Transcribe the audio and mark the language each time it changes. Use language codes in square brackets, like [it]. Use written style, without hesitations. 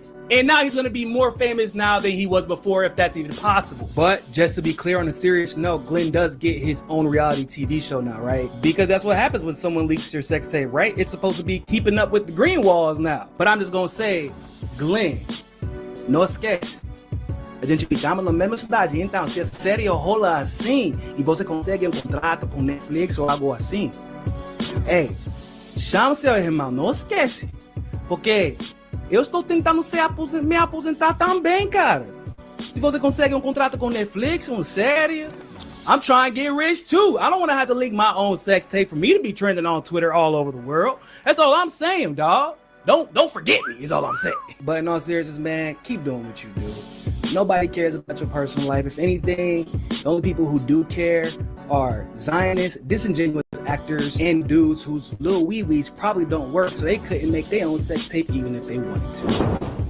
[en] And now he's going to be more famous now than he was before, if that's even possible. But just to be clear, on a serious note, Glenn does get his own reality TV show now, right? Because that's what happens when someone leaks your sex tape, right? It's supposed to be keeping up with the Greenwalds now. But I'm just going to say, Glenn, [pt] não esquece. A gente ficamos na mesma cidade. Então, se a série rola assim e você consegue um contrato com Netflix ou algo assim, ei, chama seu irmão, não esquece. Porque eu estou tentando me aposentar também, cara. Se você consegue um contrato com Netflix, uma série, [en] I'm trying to get rich too. I don't want to have to leak my own sex tape for me to be trending on Twitter all over the world. That's all I'm saying, dog. Don't forget me, is all I'm saying. But in all seriousness, man, keep doing what you do. Nobody cares about your personal life. If anything, the only people who do care are Zionists, disingenuous actors, and dudes whose little wee-wees probably don't work, so they couldn't make their own sex tape even if they wanted to.